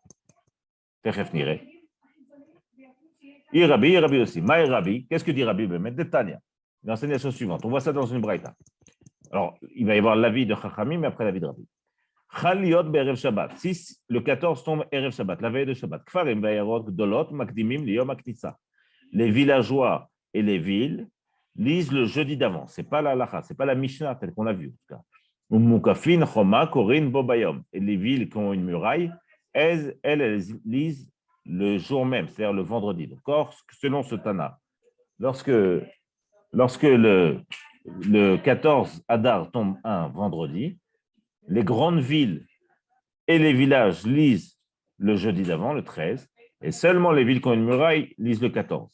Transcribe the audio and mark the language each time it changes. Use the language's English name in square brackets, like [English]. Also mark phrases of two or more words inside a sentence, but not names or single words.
[French] Irabi aussi. [Aramaic] מאי רבי, [French] qu'est-ce que dit Rabbi? [Aramaic] דתניא. [French] Il enseigne la chose suivante. On voit ça dans une braïta. Alors, il va y avoir l'avis de Chachamim, mais après l'avis de Rabbi. [Hebrew] חל להיות בערב שבת. [French] Si le 14 tombe [Hebrew] ערב שבת, [French] la veille de Shabbat. [Hebrew] כפרים ועיירות גדולות מקדימים ליום הכניסה. [French] Les villageois et les villes lisent le jeudi d'avant. Ce n'est pas la halakha, ce n'est pas la Mishnah telle qu'on l'a vu. En tout cas. [Hebrew] מוקפין חומה קורין בו ביום. [French] Et les villes qui ont une muraille, elles lisent le jour même, c'est-à-dire le vendredi. Donc, selon ce Tana, lorsque le 14 Adar tombe un vendredi, les grandes villes et les villages lisent le jeudi d'avant, le 13, et seulement les villes qui ont une muraille lisent le 14.